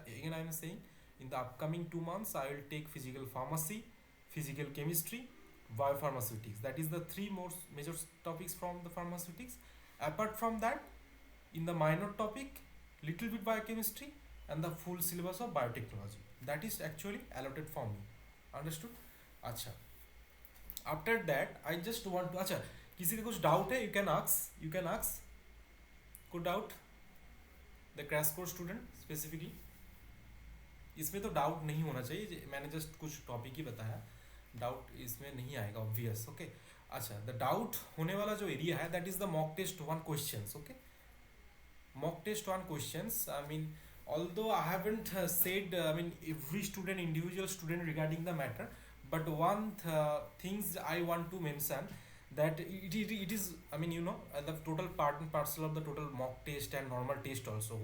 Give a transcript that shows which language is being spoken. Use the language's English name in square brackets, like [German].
[English] Again, I am saying in the upcoming 2 months, I will take physical pharmacy, physical chemistry, biopharmaceutics. That is the three most major topics from the pharmaceutics. Apart from that, in the minor topic, little bit biochemistry, and the full syllabus of biotechnology. That is actually allotted for me. Understood? अच्छा. After that, I just want to, अच्छा, [Hindi] किसी का कुछ doubt है, [English] you can ask कोई doubt, the crash course student specifically. [Hindi] इसमें तो doubt नहीं होना चाहिए, मैंने जस्ट कुछ टॉपिक ही बताया, डाउट इसमें नहीं आएगा, ऑब्वियस. ओके, अच्छा, द डाउट होने वाला जो एरिया है, [English] That is the mock test one questions. Okay, mock test one questions. I mean, although I haven't said, every student, individual student regarding the matter, but one things I want to mention, that it is, the total part and parcel of the total mock test and normal test also.